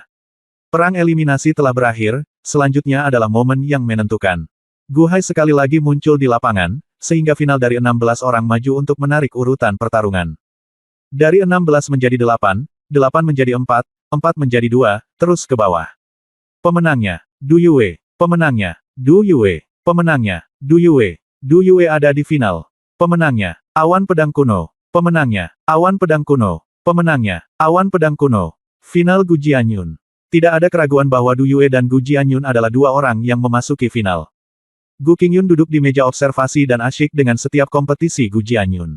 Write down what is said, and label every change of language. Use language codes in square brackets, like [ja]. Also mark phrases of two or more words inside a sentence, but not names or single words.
[id] Perang eliminasi telah berakhir, selanjutnya adalah momen yang menentukan. Gu Hai sekali lagi muncul di lapangan, sehingga final dari 16 orang maju untuk menarik urutan pertarungan. Dari 16 menjadi 8, 8 menjadi 4, 4 menjadi 2, terus ke bawah. Pemenangnya, Du Yue. Pemenangnya, Du Yue. Pemenangnya, Du Yue. Du Yue ada di final. Pemenangnya, Awan Pedang Kuno. Pemenangnya, Awan Pedang Kuno. Pemenangnya, Awan Pedang Kuno. Final Gu Jianyun. Tidak ada keraguan bahwa Du Yue dan Gu Jianyun adalah dua orang yang memasuki final. Gu Qingyun duduk di meja observasi dan asyik dengan setiap kompetisi Gu Jianyun.